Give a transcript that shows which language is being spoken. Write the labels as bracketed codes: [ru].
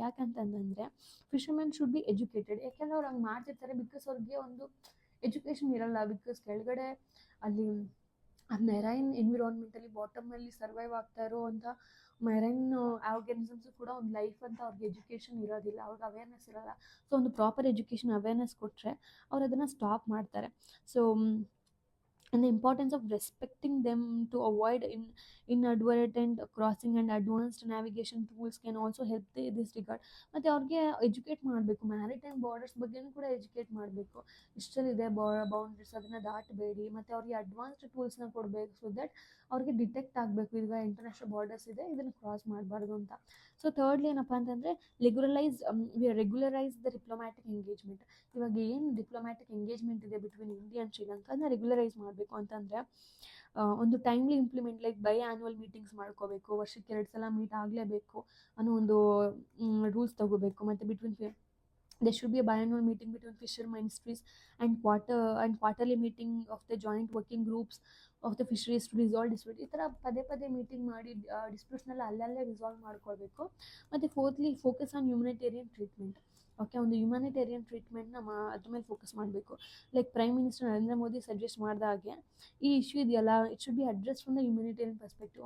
[kn] ಯಾಕಂತಂದರೆ [en] Fishermen should be educated. [kn] ಯಾಕೆಂದರೆ ಅವ್ರು ಹಂಗೆ ಮಾಡ್ತಿರ್ತಾರೆ ಬಿಕಾಸ್ ಅವ್ರಿಗೆ ಒಂದು ಎಜುಕೇಷನ್ ಇರಲ್ಲ. ಬಿಕಾಸ್ ಕೆಳಗಡೆ ಅಲ್ಲಿ ಆ ಮೆರೈನ್ ಎನ್ವಿರಾನ್ಮೆಂಟಲ್ಲಿ ಬಾಟಮಲ್ಲಿ ಸರ್ವೈವ್ ಆಗ್ತಾ ಇರೋವಂಥ ಮೆರೈನ್ ಆರ್ಗ್ಯಾನಿಸಮ್ಸು ಕೂಡ ಒಂದು ಲೈಫ್ ಅಂತ ಅವ್ರಿಗೆ ಎಜುಕೇಷನ್ ಇರೋದಿಲ್ಲ, ಅವ್ರಿಗೆ ಅವೇರ್ನೆಸ್ ಇರೋಲ್ಲ. ಸೊ ಒಂದು ಪ್ರಾಪರ್ ಎಜುಕೇಷನ್ ಅವೇರ್ನೆಸ್ ಕೊಟ್ಟರೆ ಅವ್ರು ಅದನ್ನು ಸ್ಟಾಪ್ ಮಾಡ್ತಾರೆ. [en] So and the importance of respecting them to avoid inadvertent crossing and advanced navigation tools can also help this regard. [kn] ಮತ್ತು ಅವ್ರಿಗೆ ಎಜುಕೇಟ್ ಮಾಡಬೇಕು, ಮ್ಯಾರಿಟೈಮ್ ಬಾರ್ಡರ್ಸ್ ಬಗ್ಗೆನೂ ಕೂಡ ಎಜುಕೇಟ್ ಮಾಡಬೇಕು. ಇಷ್ಟಲ್ಲಿದೆ ಬೌಂಡ್ರೀಸ್, ಅದನ್ನು ದಾಟಬೇಡಿ, ಮತ್ತು ಅವ್ರಿಗೆ ಅಡ್ವಾನ್ಸ್ಡ್ ಟೂಲ್ಸ್ನ ಕೊಡಬೇಕು. [en] so that [kn] ಅವ್ರಿಗೆ ಡಿಟೆಕ್ಟ್ ಆಗಬೇಕು ಈಗ ಇಂಟರ್ನ್ಯಾಷನಲ್ ಬಾರ್ಡರ್ಸ್ ಇದೆ, ಇದನ್ನು ಕ್ರಾಸ್ ಮಾಡಬಾರ್ದು ಅಂತ. [en] so thirdly [kn] ಏನಪ್ಪ ಅಂತಂದರೆ [en] Regularise the diplomatic engagement. [kn] ಇವಾಗ ಏನು ಡಿಪ್ಲೊಮ್ಯಾಟಿಕ್ ಎಂಗೇಜ್ಮೆಂಟ್ ಇದೆ [en] between India and Sri Lanka [kn] ಅದನ್ನ ರೆಗ್ಯುಲರೈಸ್ ಮಾಡಬೇಕು ಅಂತಂದರೆ ಒಂದು timely implement [en] like by annual meetings [kn] ಮಾಡ್ಕೋಬೇಕು, ವರ್ಷಕ್ಕೆ 2 ಸಲ ಮೀಟ್ ಆಗಲೇಬೇಕು ಅನ್ನೋ ಒಂದು ರೂಲ್ಸ್ ತಗೋಬೇಕು. [en] ಮತ್ತು there should be a biannual meeting between fisher ministries and quarterly meeting of the joint working groups of the fisheries to resolve dispute. [kn] ಈ ಥರ ಪದೇ ಪದೇ ಮೀಟಿಂಗ್ ಮಾಡಿ ಡಿಸ್ಪ್ಯೂಟ್ಸ್ನೆಲ್ಲ ಅಲ್ಲಲ್ಲೇ ರಿಸಾಲ್ವ್ ಮಾಡ್ಕೊಳ್ಬೇಕು. [en] ಮತ್ತು fourthly focus on humanitarian treatment. Okay, [kn] ಒಂದು ಹ್ಯುಮ್ಯಾನಿಟೇರಿಯನ್ ಟ್ರೀಟ್ಮೆಂಟ್ನ ಅದ್ರ ಮೇಲೆ ಫೋಕಸ್ ಮಾಡಬೇಕು. [en] like prime minister Narendra Modi suggest [kn] ಮಾಡಿದ ಹಾಗೆ ಈ ಇಶ್ಯೂ ಇದೆಯಲ್ಲ, [en] It should be address from the humanitarian perspective.